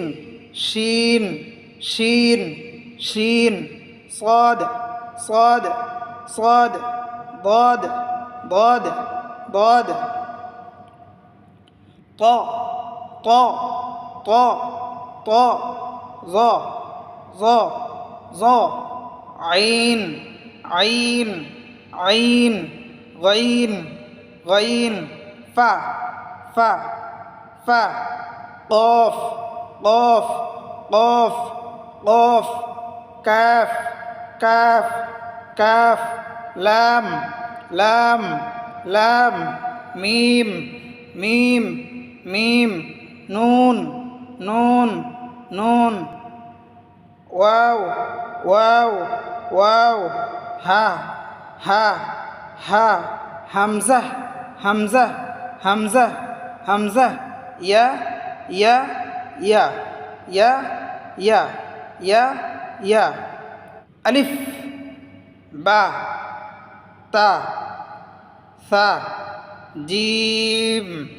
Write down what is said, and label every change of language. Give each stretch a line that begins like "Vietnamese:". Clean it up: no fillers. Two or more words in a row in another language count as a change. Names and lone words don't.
Arabic: شين شين شين. صاد صاد صاد. ضاد ضاد ضاد. ط ط ط ط. ظ ظ ظ. عين عين عين. غين غين. فا فا فا. قاف قاف قاف قاف. كاف كاف كاف. لام لام لام. ميم ميم ميم. نون نون نون. واو واو واو. ها ها ها. همزة همزة همزة همزة. يا يا يا يا يا يا يا. ألف با تا ثا جيم